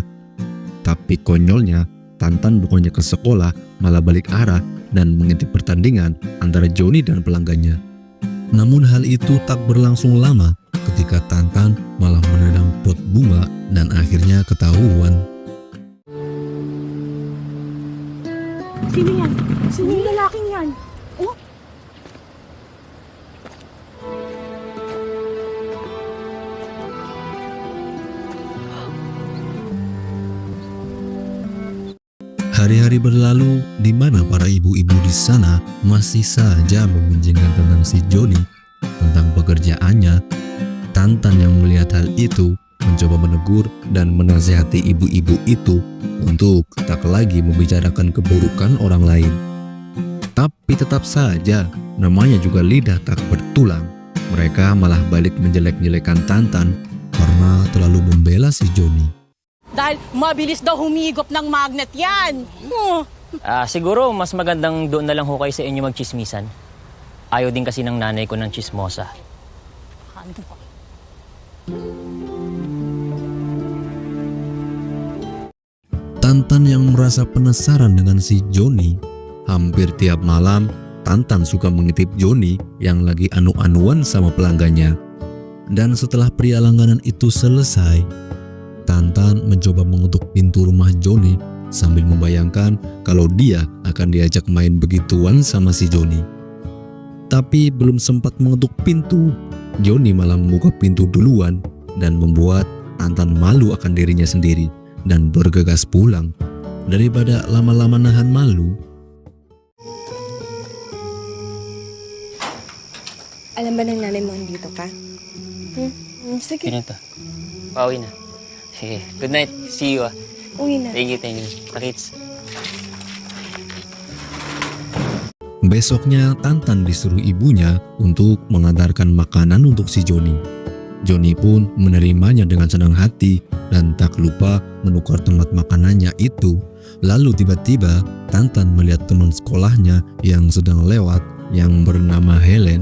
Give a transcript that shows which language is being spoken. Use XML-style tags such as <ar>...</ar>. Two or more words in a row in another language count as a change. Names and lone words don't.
<id>Tapi konyolnya, Tantan bukannya ke sekolah, malah balik arah dan mengintip pertandingan antara Johnny dan pelanggannya. Namun hal itu tak berlangsung lama ketika Tantan malah menendang pot bunga dan akhirnya ketahuan.</id> <tl>Sino yan? Sino yung lalaking yan? Oh?</tl> <id>Hari-hari berlalu di mana para ibu-ibu di sana masih saja memunjingkan tentang si Johnny, tentang pekerjaannya. Tantan yang melihat hal itu mencoba menegur dan menasihati ibu-ibu itu untuk tak lagi membicarakan keburukan orang lain. Tapi tetap saja namanya juga lidah tak bertulang. Mereka malah balik menjelek-jelekan Tantan karena terlalu membela si Johnny.</id> <tl>Dahil mabilis daw humigop ng magnet yan. Siguro mas magandang doon na lang ho kayo sa inyo magchismisan. Ayaw din kasi ng nanay ko ng chismosa. Ano ba?</tl> <id>Tantan yang merasa penasaran dengan si Johnny. Hampir tiap malam Tantan suka mengintip Johnny yang lagi anu-anuan sama pelanggannya. Dan setelah pria langganan itu selesai, Tantan mencoba mengetuk pintu rumah Johnny sambil membayangkan kalau dia akan diajak main begituan sama si Johnny. Tapi belum sempat mengetuk pintu, Johnny malah membuka pintu duluan dan membuat Tantan malu akan dirinya sendiri dan bergegas pulang. Daripada lama-lama nahan malu.</id> <tl>Alam ba ng nanay mo dito ka? Sige, Sino to? Pauwi na. Sige,</tl> <en>good night. See you ah.</en> <tl>uwi na.</tl> <en>Thank you, thank you. Takits.</en> <id>Besoknya Tantan disuruh ibunya untuk mengantarkan makanan untuk si Johnny. Johnny pun menerimanya dengan senang hati dan tak lupa menukar tempat makanannya itu. Lalu tiba-tiba Tantan melihat teman sekolahnya yang sedang lewat yang bernama Helen.</id>